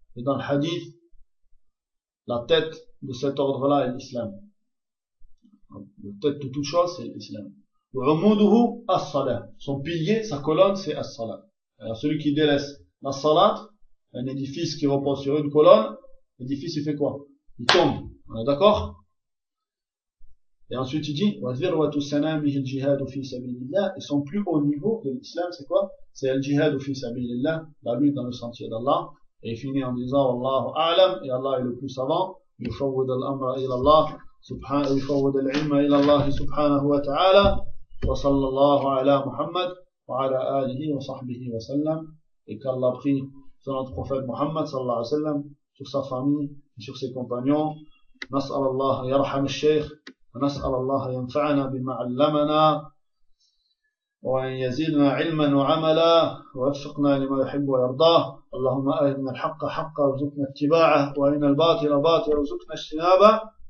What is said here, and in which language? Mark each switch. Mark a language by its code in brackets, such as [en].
[fr] Et dans le hadith, la tête de cet ordre-là est l'islam. Le tête de toute chose, c'est l'islam. Ramoudouhou as-salah. Son pilier, sa colonne, c'est as-salah. Alors celui qui délaisse la salat, un édifice qui repose sur une colonne, l'édifice il fait quoi? Il tombe. On est d'accord? Et ensuite il dit, [ar] وَذِرْوَةُ سَنَامِهِ الْجِهَادُ فِي سَبِيلِ اللَّهِ. [fr] Et son plus haut niveau de l'islam, c'est quoi? C'est al-jihad fi sabili Allah, la lutte dans le sentier d'Allah. Et il finit en disant, Allahu a'lam, et Allah est le plus savant, [ar] يُفَوِّد الْأَمْرَ إِلَى اللَّهِ. سبحانه يفوض العلم إلى الله سبحانه وتعالى وصلى الله على محمد وعلى آله وصحبه وسلم [fr] et qu'Allah prie sur notre prophète Muhammad sallallahu alayhi wa sallam, sur sa famille et sur ses compagnons. [ar] نسأل الله يرحم الشيخ ونسأل الله ينفعنا بما علمنا وأن يزيدنا علما وعملا ووفقنا لما يحب ويرضاه. اللهم أهدنا الحق حقا وارزقنا اتباعه وأرنا الباطل باطلا وارزقنا اجتنابه.